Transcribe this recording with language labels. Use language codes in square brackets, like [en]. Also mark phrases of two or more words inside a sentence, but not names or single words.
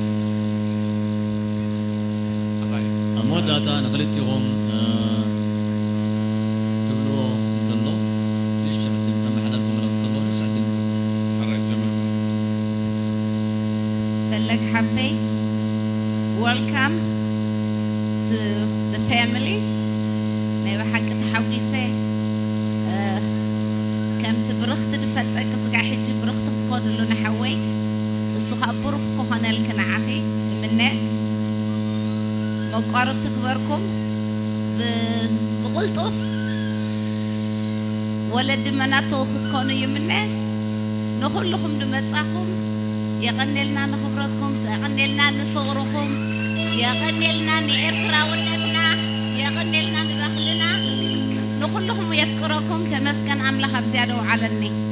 [ti] ኣባይ ኣብ መወዳእታ ንክልቲኹም ትብልዎ ዘሎ ንሻዕ ተመሓላልኩም እንተሎ ንሻዕ ትብልዎ ሓራይ ጀመር ፈለግ ሓፍተይ [en] welcome to the family [ti] ናይ ብሓቂ ተሓጒሰ ከምቲ ብርኽቲ ድፈጠቂ ስጋዕ ሕጂ ብርኽቲ ክትኮንሉ ንሓወይ እሱ ከዓ ብሩኽ ክኾነልክ ንዓኺ እምነ መቋረብ ትግበርኩም ብቕልጡፍ ወለዲ መናተው ክትኮኑ ይምነ ንኹልኹም ድመጻኹም የቐኒልና ንኽብረትኩም የቐኒልና ንፍቕርኹም የቐኒልና ንኤርትራውነትና የቐኒልና ንባህልና ንኹልኹም የፍቅረኩም ተመስገን ኣምላኽ ኣብ ዝያደ ውዓለኒ